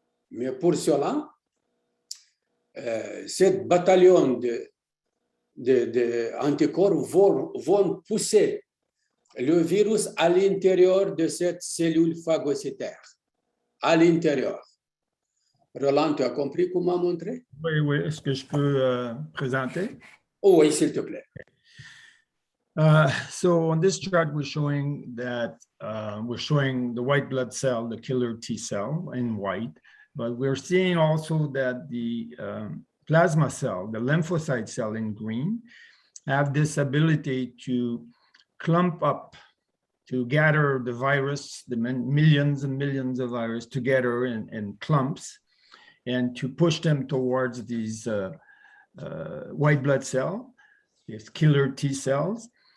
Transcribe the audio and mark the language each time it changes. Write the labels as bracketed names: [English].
[French] Mais pour cela, cette bataillon d'anticorps vont pousser le virus à l'intérieur de cette cellule phagocytaire, à l'intérieur. Roland, tu as compris comment montrer? Oui, oui. Est-ce que je peux présenter? Oh, oui, s'il te plaît. [English] So on this chart, we're showing that we're showing the white blood cell, the killer T cell in white, but we're seeing also that the plasma cell, the lymphocyte cell in green, have this ability to clump up, to gather the virus, the millions and millions of virus together in clumps, and to push them towards these white blood cell, these killer T cells.